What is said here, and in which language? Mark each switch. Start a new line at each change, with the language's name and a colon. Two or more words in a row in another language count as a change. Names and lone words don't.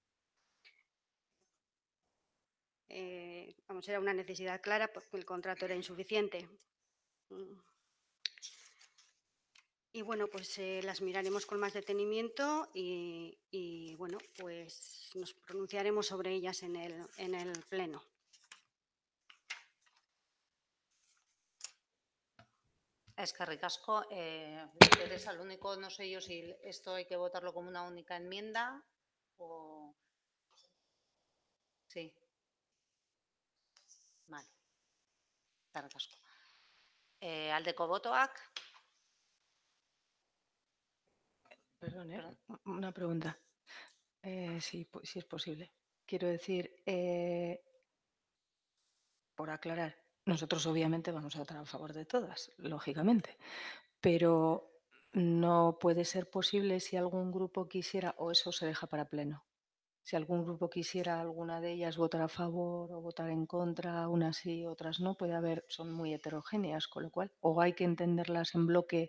Spanish: Vamos, era una necesidad clara porque el contrato era insuficiente. Y bueno, pues las miraremos con más detenimiento y bueno, pues nos pronunciaremos sobre ellas en el pleno.
Basque: Eskerrik asko.
Spanish: Teresa, lo único, no sé yo si esto hay que votarlo como una única enmienda o... Sí. Vale.
Basque: Eskerrik asko. Aldeko botoak.
Spanish: Perdón, una pregunta. Si es posible. Quiero decir, por aclarar, nosotros obviamente vamos a votar a favor de todas, lógicamente, pero no puede ser posible si algún grupo quisiera, o eso se deja para pleno, si algún grupo quisiera alguna de ellas votar a favor o votar en contra, unas sí, otras no, puede haber, son muy heterogéneas, con lo cual o hay que entenderlas en bloque.